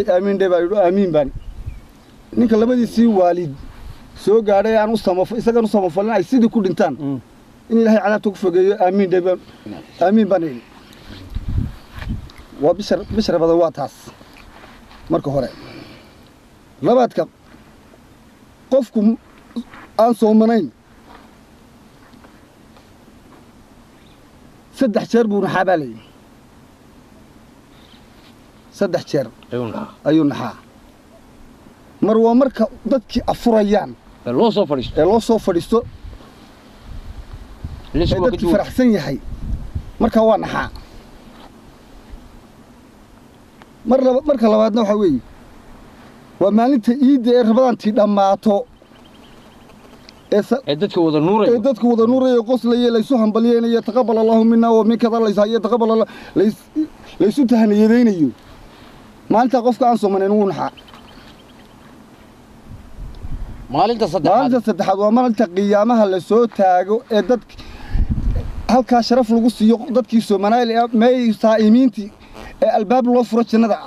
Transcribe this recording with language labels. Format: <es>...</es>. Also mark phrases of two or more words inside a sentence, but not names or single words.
<so>aamiin dheh baa yidhi aamiin baan ninka labadiisii waalid soo gaadhay aan isagan u samafalin ay sidii ku dhintaan in ilaahay cadaabta ku fogeeyo aamiin dheh aamiin baan yidhi waa bishar badan waa taas marka hore labaadka qofku aan soomanayn 3 jeer buu naxaa baa layidhi 3 jeer ayuu naxaa mar waa marka dadkii afurayaan لو سو فريش ee loo soo fadhiisto ليش ee dadkii faraxsan yahay marka waa naxaa marka labaadna waxa weeye waa maalinta iidda ee rabadaantii dhammaato dadka wada nuuray ee dadka wada nuuray qoslaya laysu hambalyeeynaya</so> <ar>تقبل الله منا ومنك</ar> <so>laysa</so> <ar>تقبل الله</ar> <so>laysu tahaniyadeynayo maalinta qofka aan soomanayn uu naxaa maalinta saddexaad waa maalinta qiyaamaha la soo taago ee dadka halka sharaf lagu siiyo dadkii Soomaaliyeed ee may saa'imiintii ee albaab loo furo jannada ah</so>